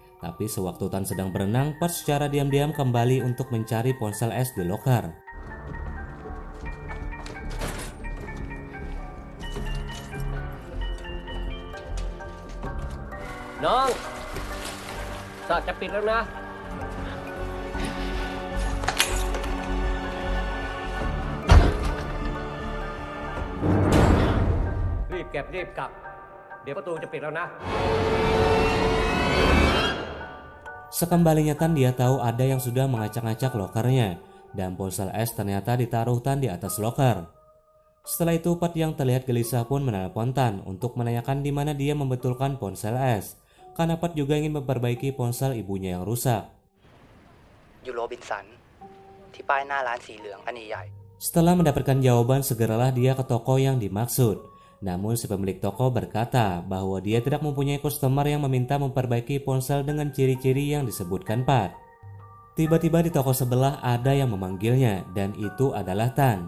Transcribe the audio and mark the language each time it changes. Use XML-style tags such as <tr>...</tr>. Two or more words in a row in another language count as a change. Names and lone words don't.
<id>Tapi sewaktu Tan sedang berenang, Pat secara diam-diam kembali untuk mencari ponsel Es di loker.</id> <th>Nong, saat จะปิดแล้วนะ รีบเก็บรีบกลับ เดี๋ยวประตูจะปิดแล้วนะ</th> <id>Sekembalinya Tan, dia tahu ada yang sudah mengacak-ngacak lokernya dan ponsel Es ternyata ditaruh Tan di atas loker. Setelah itu Pat yang terlihat gelisah pun menelpon Tan untuk menanyakan di mana dia membetulkan ponsel Es, karena Pat juga ingin memperbaiki ponsel ibunya yang rusak.</id> <th>อยู่โรบินสันที่ป้ายหน้าร้านสีเหลืองอันใหญ่</th> <id>Setelah mendapatkan jawaban, segeralah dia ke toko yang dimaksud. Namun si pemilik toko berkata bahwa dia tidak mempunyai customer yang meminta memperbaiki ponsel dengan ciri-ciri yang disebutkan Pat. Tiba-tiba di toko sebelah ada yang memanggilnya dan itu adalah Tan.</id>